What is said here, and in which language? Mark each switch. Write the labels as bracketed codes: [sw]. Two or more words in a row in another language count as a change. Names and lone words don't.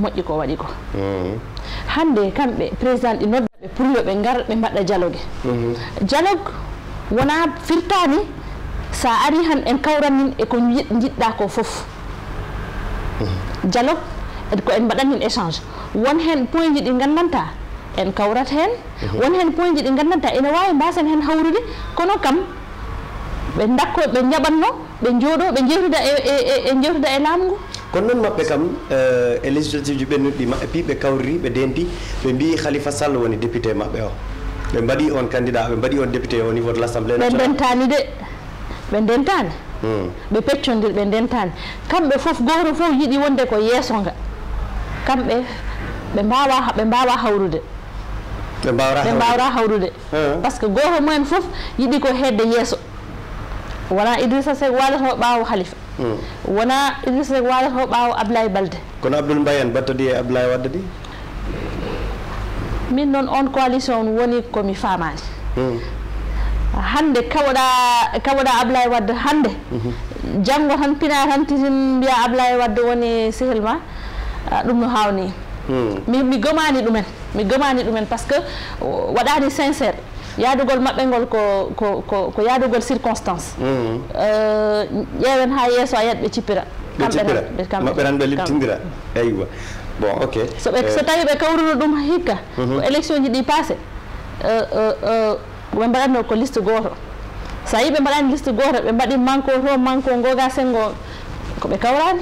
[ff] moƴƴi ko waɗi ko hande kamɓe président ɗi noddaɓe pour yo ɓe ngar ɓe mbaɗa dialogue dialogue wona firtani sa ari han en kawrannin e ko jiɗɗa ko foof dialogue ko en mbaɗannin échange won hen point ji ɗi gandanta en kawrat hen won hen point ji ɗi gandanta ene wawi mbasen hen hawrude kono kam ɓe dakko ɓe jaɓatno ɓe jooɗo ɓe jewtida e jewtida e laamu ngu kono noon maɓɓe kam e législative ji ɓennuɗi maɓɓe pi ɓe kawriri ɓe denti ɓe mbi Khalifa Sall woni député maɓɓe o ɓe mbaɗi on candidat ɓe mbaɗi on député [fr] au niveau de l'Assemblée nationale [ff] ɓe dentani de ɓe dentani ɓe peccodir ɓe dentani kamɓe foof goto fof yiiɗi wonde ko yeesonga kamɓe ɓe mbawa hawrude ɓe mbawra hawrude [fr] par ce que [ff] goto mumen foof yiiɗi ko hedde yeeso wona Idrissa Seck waalata ɓaawo Khalifa wona Idrissa Seck waalata ɓaawo Ablaye Balde kono Abdoul Mbaye en battodi e Ablaye Wade di min noon on coalition woni komi famani hande kawoɗa Ablaye Wade hande janggo tan pina tan titin mbiya Ablaye Wade woni sehil ma ɗum no hawni mi gomani ɗumen [fr] par ce que [ff] waɗani sincére yaadugol maɓɓe ngol ko yaadugol circonstance ƴeewen ha yeeso a yiyat ɓe cippira maɓɓe tan ɓe littindira eywa bon ok so tawi ɓe kawruno ɗum hikka ko élection ji ɗi passé ɓe mbaɗatno ko liste goto sa yi ɓe mbaɗani liste goto ɓe mbaɗi manko to manko goga sengo ko ɓe kawrani